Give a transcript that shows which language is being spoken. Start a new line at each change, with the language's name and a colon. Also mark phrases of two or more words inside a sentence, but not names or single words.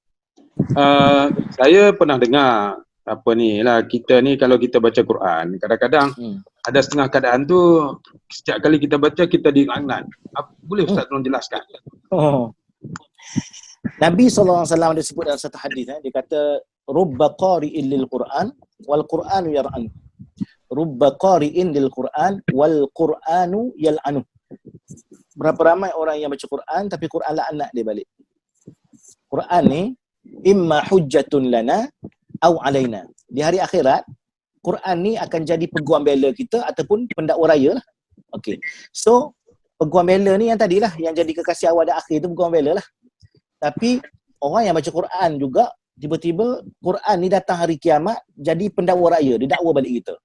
Malay: Saya pernah dengar apa ni lah, kita ni kalau kita baca Quran kadang-kadang ada setengah keadaan tu setiap kali kita baca kita dilaknat. Boleh Ustaz tolong jelaskan? Nabi SAW dia sebut dalam satu hadis, dia kata
Arabic: رب قارئ للقرآن والقرآن يرعن. رب قارئ للقرآن والقرآن يلعنه.
Malay: Berapa ramai orang yang baca Quran tapi Quran laknat dia balik.
Arabic: Quran ni إما حجة لنا أو علينا.
Malay: Di hari akhirat Quran ni akan jadi peguam bela kita ataupun pendakwa raya lah. Okey. So peguam bela ni yang tadilah yang jadi kekasih awal dan akhir tu peguam bela lah. Tapi orang yang baca Quran juga tiba-tiba Quran ni datang hari kiamat jadi pendakwa raya, dia dakwa balik kita.